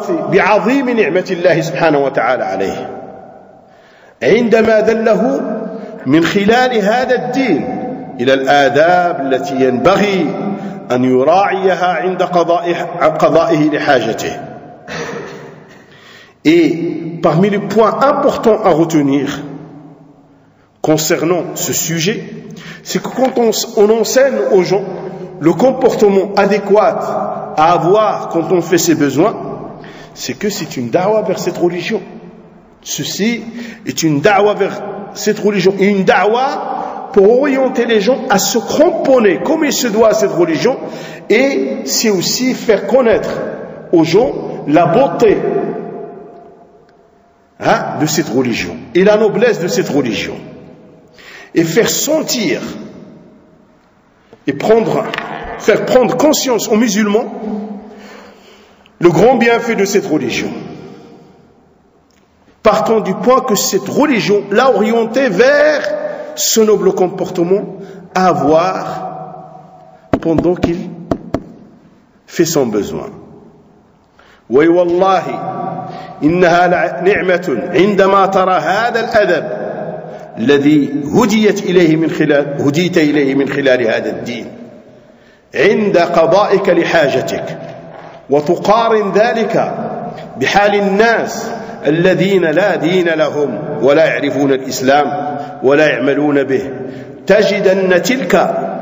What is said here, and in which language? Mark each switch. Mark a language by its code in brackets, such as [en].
[ar] بعظيم نعمة الله سبحانه وتعالى عليه عندما دله من خلال هذا الدين إلى الآداب التي ينبغي أن يراعيها عند قضائه لحاجته. [fr] Et parmi les points importants à retenir concernant ce sujet, c'est que quand on enseigne aux gens le comportement adéquat à avoir quand on fait ses besoins, c'est que c'est une da'wah vers cette religion. Ceci est une da'wah vers cette religion, une da'wah pour orienter les gens à se cramponner comme il se doit à cette religion, et c'est aussi faire connaître aux gens la beauté de cette religion et la noblesse de cette religion, et faire sentir et faire prendre conscience aux musulmans le grand bienfait de cette religion, partant du point que cette religion l'a orienté vers ce noble comportement à avoir pendant qu'il fait son besoin. [ar] Oui, wallahi, إنها نعمة عندما ترى هذا الأدب الذي هديت إليه من خلال هذا الدين عند قضائك لحاجتك، وتقارن ذلك بحال الناس الذين لا دين لهم ولا يعرفون الإسلام ولا يعملون به، تجد أن تلك